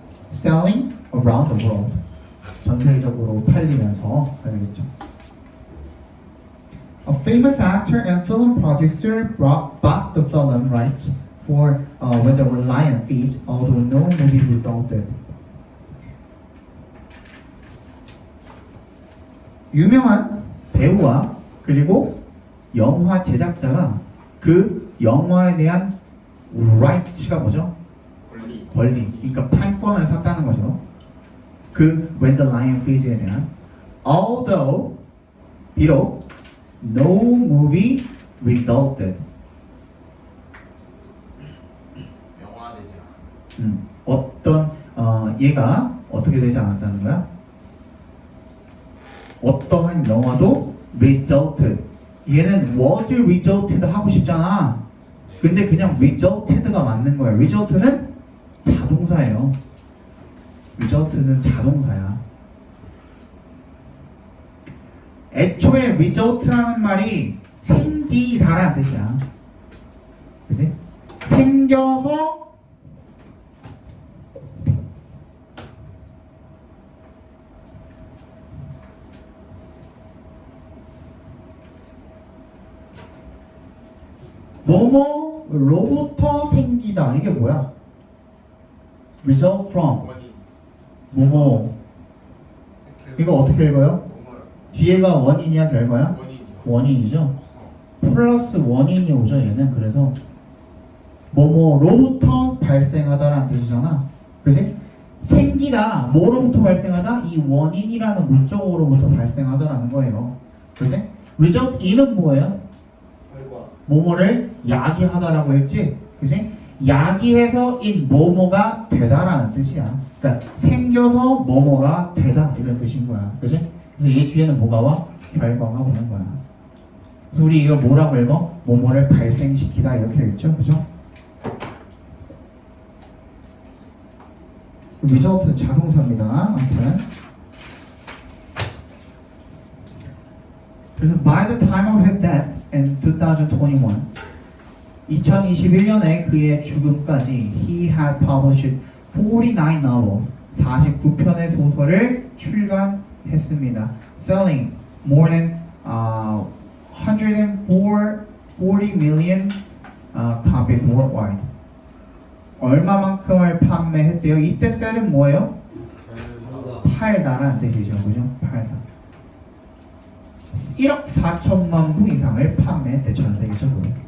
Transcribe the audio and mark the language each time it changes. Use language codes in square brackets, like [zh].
[en] selling around the world. [ko] 전 세계적으로 팔리면서 알겠죠. [en] A famous actor and film producer bought the film rights for When the Lion Feeds, although no movie resulted. [ko] 유명한 배우와 그리고 영화 제작자가 그 영화에 대한 rights가 뭐죠? 권리. 그러니까 판권을 샀다는 거죠. [en] 그 When the Lion Feeds에 대한 although [ko] 비록 [en] no movie resulted. [ko] 영화되지 어떤 얘가 어떻게 되지 않았다는 거야? 어떠한 영화도 resulted. 얘는 [en] was resulted [ko] 하고 싶잖아. 근데 그냥 resulted가 맞는 거야. result는 자동사예요. result는 자동사야. 애초에 result라는 말이 생기다라는 뜻이야. 그치? 생겨서 뭐뭐로부터 생기다. 이게 뭐야? [en] result from 뭐뭐. [ko] 이거 어떻게 읽어요? 뒤에가 원인이야 결과야? 원인이죠. 플러스 원인이 오죠 얘는. 그래서 뭐뭐로부터 발생하다라는 뜻이잖아. 그치? 생기다 뭐로부터 발생하다? 이 원인이라는 목적어로부터 발생하다라는 거예요. 그치? result in은 뭐예요? 뭐뭐를 야기하다라고 했지? 그치? 야기해서 in 뭐뭐가 되다라는 뜻이야. 그러니까 생겨서 뭐뭐가 되다 이런 뜻인 거야. 그치? 그래서 얘 뒤에는 뭐가 와? 결과가 오는 거야. 그래서 우리 이걸 뭐라고 읽어? 뭐뭐를 발생시키다 이렇게 읽죠? 그죠? result는 자동사입니다. [en] 아무튼 그래서 by the time of his death in 2021 [ko] 2021년에 그의 죽음까지 [en] he had published 49 novels [ko] 49편의 소설을 출간했습니다. [en] selling more than 140 million copies worldwide. [ko] 얼마만큼을 판매했대요? 이때 sell은 뭐예요? 팔다라는 뜻이죠. 그죠? 팔다. 1억 4천만 부 이상을 판매했대 전 세계적으로.